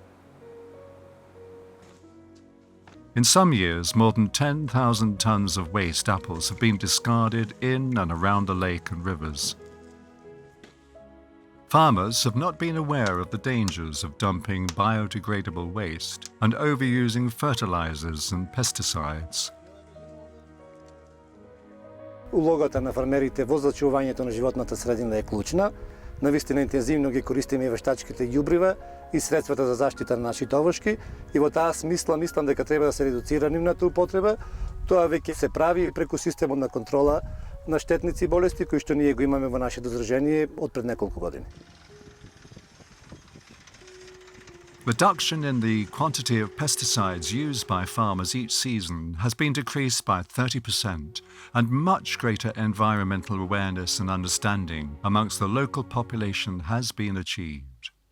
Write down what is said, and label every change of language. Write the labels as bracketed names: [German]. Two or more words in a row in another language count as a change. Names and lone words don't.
[English] In some years, more than 10,000 tons of waste apples have been discarded in and around the lake and rivers. Farmers have not been aware of the dangers of dumping biodegradable waste and overusing fertilizers and pesticides. [Macedonian] Улогата на фермерите во зачувањето на животната средина е клучна. Навистина интензивно ги користиме вештачките ѓубрива и средствата за заштита на нашите овошки и во таа смисла мислам дека треба да се редуцира нивната употреба. Тоа веќе се прави преку системот на контрола на штетници и болести кои што ние го имаме во нашето здружение од пред неколку години. [English] Reduction in the quantity of pesticides used by farmers each season has been decreased by 30%, and much greater environmental awareness and understanding amongst the local population has been achieved.